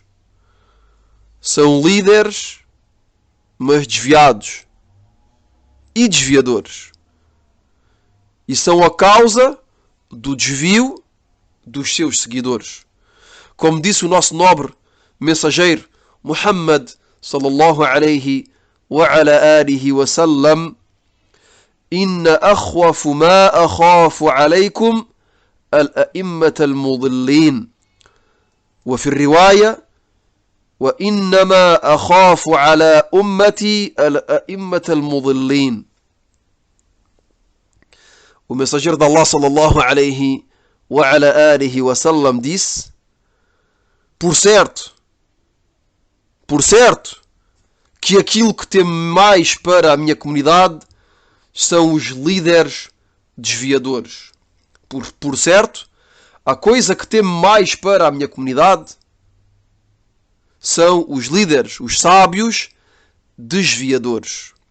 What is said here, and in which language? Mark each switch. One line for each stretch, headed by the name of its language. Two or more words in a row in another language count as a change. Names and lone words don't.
Portuguese: São líderes, mas desviados e desviadores. E são a causa do desvio dos seus seguidores. Como disse o nosso nobre mensageiro Muhammad
Arabic: صلى الله عليه وعلى آله وسلم: إن أخوف ما أخاف عليكم الأئمة المضلين. وفي الرواية: وإنما أخاف على أمتي الأئمة المضلين.
Portuguese: O mensageiro de Allah
Arabic: صلى الله عليه وعلى آله وسلم
Portuguese: disse: Por certo, que aquilo que temo mais para a minha comunidade são os líderes desviadores. Por certo, a coisa que temo mais para a minha comunidade são os líderes, os sábios desviadores.